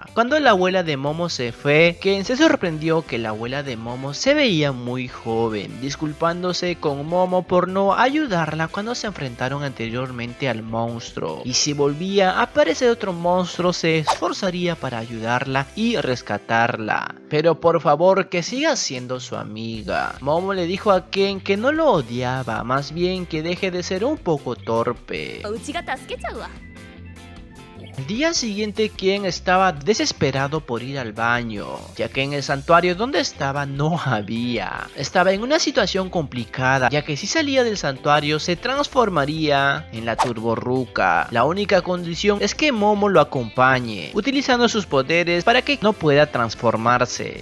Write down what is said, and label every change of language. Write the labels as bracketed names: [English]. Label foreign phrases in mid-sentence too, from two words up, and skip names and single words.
[Spanish] Cuando la abuela de Momo se fue, Ken se sorprendió que la abuela de Momo se veía muy joven, disculpándose con Momo por no ayudarla cuando se enfrentaron anteriormente al monstruo. Y si volvía a aparecer otro monstruo, se esforzaría para ayudarla y rescatarla. Pero por favor, que siga siendo su amiga. Momo le dijo a Ken que no lo odiaba, más bien que deje de ser un poco torpe. [Japanese] うちが助けちゃうわ [Spanish] Al día siguiente, Ken estaba desesperado por ir al baño, ya que en el santuario donde estaba no había. Estaba en una situación complicada, ya que si salía del santuario se transformaría en la Turborruca. La única condición es que Momo lo acompañe, utilizando sus poderes para que no pueda transformarse.